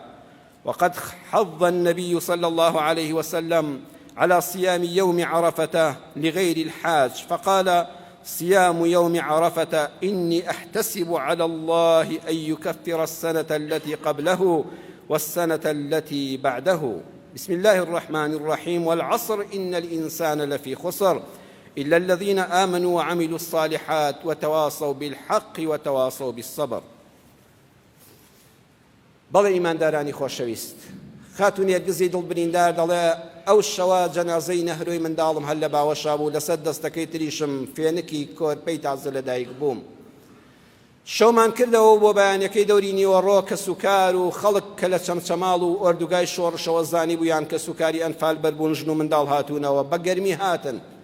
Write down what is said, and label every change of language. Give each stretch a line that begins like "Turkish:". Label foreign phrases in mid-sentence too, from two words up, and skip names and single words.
Arabic: وقد حض النبي صلى الله عليه وسلم على صيام يوم عرفة لغير الحاج، فقال: صيام يوم عرفة إني أحتسب على الله أن يكفر السنة التي قبله والسنة التي بعده. بسم الله الرحمن الرحيم. والعصر إن الإنسان لفي خسر إلا الذين آمنوا وعملوا الصالحات وتواصوا بالحق وتواصوا بالصبر.
Central Kurdish: بەڵێ ئیماندارانی خۆشەویست، خاتونی هەرگیزی دڵبریندار دەڵێ ئەو شەوە جەنازەی نەهرۆی منداڵم هەر لە باوەشا بوو، لەسەر دەستەکەی تریشم فێنکی کۆرپەی تازە لەدایک بووم. شەومان کردەوە بۆ بەیانەکەی دەوری نیوەڕۆ کە سوکار و خەڵک کە لە چەمچەماڵ و ئۆردوگای شۆڕشەوە زانی بوویان کە سوکاری ئەنفال بەربوون، ژن و منداڵ هاتوونەوە بە گەرمی هاتن.